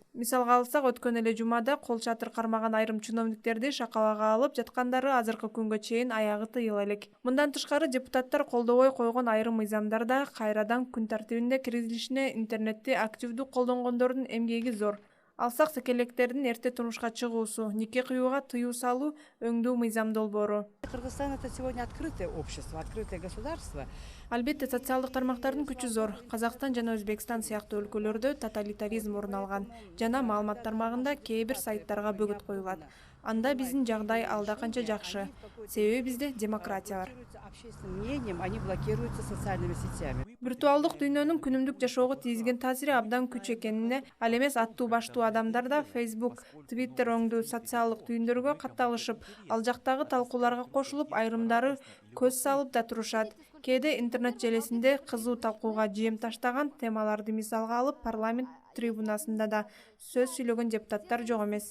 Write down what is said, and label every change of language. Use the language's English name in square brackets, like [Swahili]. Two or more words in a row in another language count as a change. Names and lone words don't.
[Kyrgyz] Мисалга алсак, өткөн эле жумада кол чатыр кармаган айрым чиновниктерди шакалага алып жаткандары азыркы күнгө чейин аягы тыйыла элек. Мындан тышкары депутаттар колдобой койгон айрым мыйзамдар да кайрадан күн тартибине киргизилишине интернетти активдүү колдонгондордун эмгеги зор. Алсак, секелектердин эрте турмушка чыгуусу, нике кыюуга тыюу салуу өңдүү мыйзам долбоору. Кыргызстан — [Russian] это сегодня открытое общество, открытое государство. [Kyrgyz] Албетте, социалдык тармактардын күчү зор. Казакстан жана Өзбекстан сыяктуу өлкөлөрдө тоталитаризм орун алган жана маалымат тармагында кээ бир сайттарга бөгөт коюлат. Анда биздин жагдай алда канча жакшы. Себеби бизде демократия бар. [Russian] Общественным мнением они блокируются социальными сетями. [Kyrgyz] Виртуалдык дүйнөнүн күнүмдүк жашоого тийгизген таасири абдан күч экенине ал эмес аттуу баштуу адамдар да Facebook, Twitter оңдуу социалдык түйүндөргө катталышып, ал жактагы талкууларга кошулуп, айрымдары көз салып да турушат. Кээде интернет желесинде кызуу талкууга жем таштаган темаларды мисалга алып, парламент трибунасында да сөз сүйлөгөн депутаттар жок эмес.